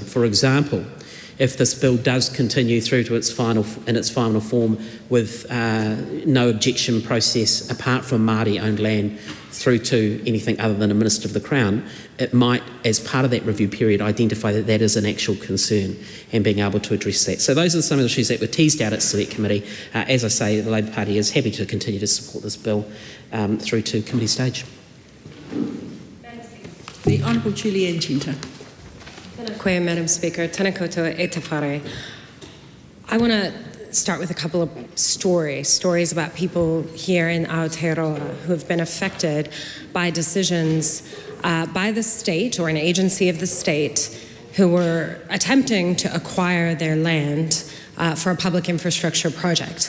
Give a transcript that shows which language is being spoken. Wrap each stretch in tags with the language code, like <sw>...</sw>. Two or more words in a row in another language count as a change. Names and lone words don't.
<en>For example, if this bill does continue through to its final form with no objection process apart from Māori-owned land through to anything other than a Minister of the Crown, it might, as part of that review period, identify that that is an actual concern and being able to address that. So those are some of the issues that were teased out at Select Committee. As I say, the Labor Party is happy to continue to support this bill through to committee stage. The Honourable Julianne Genter. Koe, Madam Speaker.</en> <mi>Tēnā koutou e te whare.</mi> <en>I want to start with a couple of stories about people here in Aotearoa who have been affected by decisions by the state or an agency of the state who were attempting to acquire their land for a public infrastructure project.</en>